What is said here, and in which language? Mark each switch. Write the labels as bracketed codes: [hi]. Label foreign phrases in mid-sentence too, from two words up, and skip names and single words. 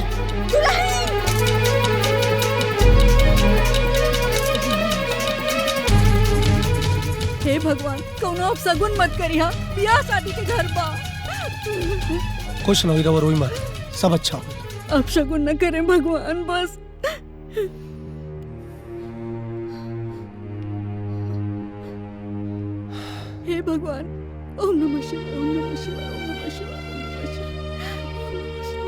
[bho] हे भगवान कौनो अब सगुन मत करिया बियाह शादी के घर बा। खुश न हो रोई मत सब अच्छा हो। अब शगुन न करें भगवान बस। [sa] हे भगवान ओम नमः शिवाय ओम नमः शिवाय ओम नमः शिवाय ओम नमः शिवाय।